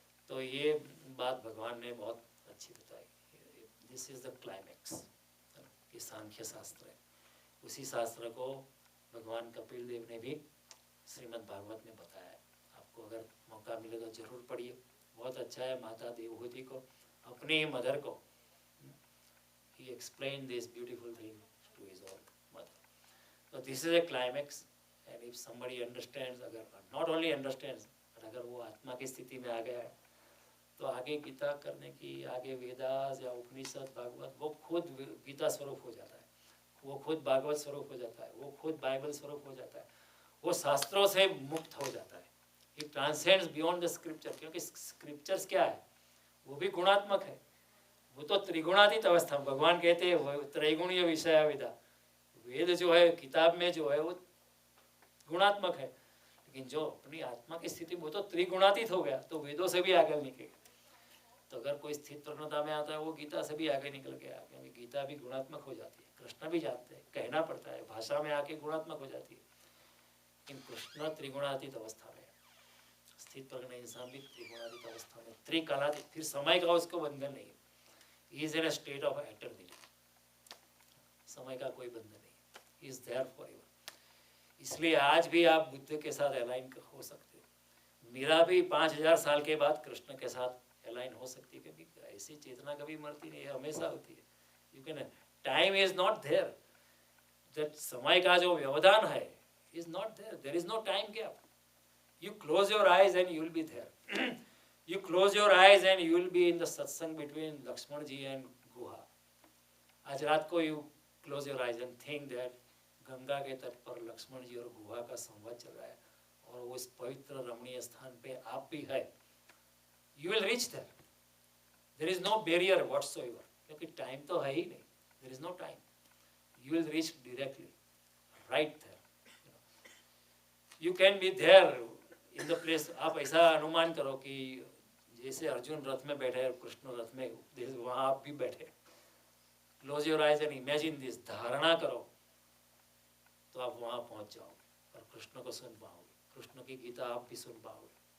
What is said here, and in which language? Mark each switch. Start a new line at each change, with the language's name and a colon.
Hindi: तो ये बात भगवान ने बहुत अच्छी बताई।
English: This is the climax.
Hindi: ये सांख्य शास्त्र है, उसी शास्त्र को भगवान कपिल देव ने भी श्रीमद् भागवत में बताया है। आपको अगर मौका मिले तो जरूर पढ़िए, बहुत अच्छा है। माता देवहूति को, अपनी मदर को,
English: he explained this beautiful thing to his own mother. So this is a climax, and if somebody understands,
Hindi: अगर
English: not only understands, but
Hindi: अगर वो आत्मा की स्थिति में आ गया है तो आगे गीता करने की, आगे वेदास या उपनिषद भागवत, वो खुद गीता स्वरूप हो जाता है, वो खुद भागवत स्वरूप हो जाता है, वो खुद बाइबल स्वरूप हो जाता है, वो शास्त्रों से मुक्त हो जाता है।
English: It transcends beyond the scripture,
Hindi: क्योंकि स्क्रिप्चर्स क्या है, वो भी गुणात्मक है। वो तो त्रिगुणातीत अवस्था, भगवान कहते हैं त्रैगुणीय विषय विदा। वेद जो है किताब में जो है वो गुणात्मक है, लेकिन जो अपनी आत्मा की स्थिति वो तो त्रिगुणातीत हो गया, तो वेदों से भी आगे निकल गया। तो अगर कोई स्थित प्रज्ञता में आता है वो गीता से भी आगे निकल गया, क्योंकि गीता भी गुणात्मक हो जाती है। कृष्ण भी जानते हैं, कहना पड़ता है, भाषा में आके गुणात्मक हो जाती है, लेकिन कृष्ण त्रिगुणातीत अवस्था में, स्थित प्रज्ञ इंसान भी त्रिगुणातीत अवस्था में, त्रिकालातीत, फिर समय का उसको बंधन नहीं है।
English: He is in a state of eternity,
Hindi: समय का कोई बंधन नहीं,
English: He is there forever।
Hindi: इसलिए आज भी आप बुद्ध के साथ अलाइन हो सकते हो। मीरा भी 5,000 साल के बाद कृष्ण के साथ अलाइन हो सकती है, क्योंकि ऐसी चेतना कभी मरती नहीं है, हमेशा होती है।
English: you can, time is not there, that
Hindi: समय का जो व्यवधान है
English: Is not there, there is no time gap. You close your eyes and you will be there. You close your eyes and you will be in the satsang between Lakshman ji and Guha.
Hindi: आज रात को
English: you close your eyes and think that
Hindi: Ganga के तट पर लक्ष्मण जी और गुहा का संवाद चल रहा है और उस पवित्र रमणीय स्थान पे आप भी है।
English: You will reach there. There is no barrier whatsoever,
Hindi: क्योंकि टाइम तो है ही नहीं।
English: There is no time. You will reach directly, right there. You can be there in the place.
Hindi: आप ऐसा अनुमान करो कि जैसे अर्जुन रथ में बैठे और कृष्ण रथ में, वहां आप भी बैठे।
English: close your eyes and imagine this,
Hindi: धारणा करो तो आप वहां पहुंच जाओगे और कृष्ण को सुन पाओगे, कृष्ण की गीता आप भी सुन पाओगे।